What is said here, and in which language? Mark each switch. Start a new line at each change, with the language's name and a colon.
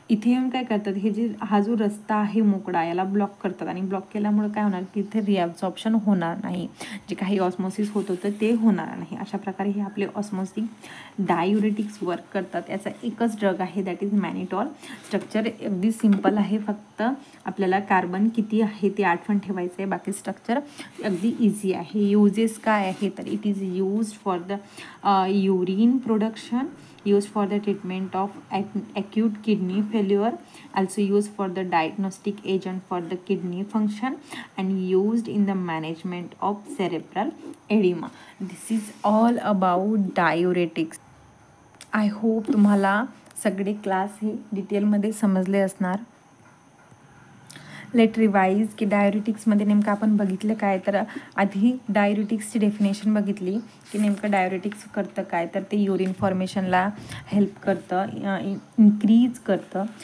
Marathi: इथे येऊन काय करतात, हे जे हा जो रस्ता आहे मोकळा याला ब्लॉक करतात आणि ब्लॉक केल्यामुळे काय होणार की इथे रिॲब्झॉर्प्शन होणार नाही, जे काही ऑस्मोसिस होत होतं ते होणार नाही. अशा प्रकारे हे आपले ऑस्मोटिक डायुरेटिक्स वर्क करतात. याचा एकच ड्रग आहे दॅट इज मॅनिटॉल. स्ट्रक्चर अगदी सिम्पल आहे, फक्त आपल्याला कार्बन किती आहे ते आठवण ठेवायचं आहे, बाकी स्ट्रक्चर अगदी इझी आहे. युजेस काय आहे तर
English: It is used for the urine production, used for the treatment of acute kidney failure, also used for the diagnostic agent for the kidney function, and used in the management of cerebral edema. This is all about diuretics. I hope
Marathi: तुम्हाला सगळे class हे डिटेलमध्ये समजले असणार. Late revise की डायुरेटिक्समध्ये नेमकं आपण बघितलं काय, तर आधी डायुरेटिक्सची डेफिनेशन बघितली की नेमकं डायुरेटिक्स करतं काय, तर ते युरिन फॉर्मेशनला हेल्प करतं, इन्क्रीज करतं.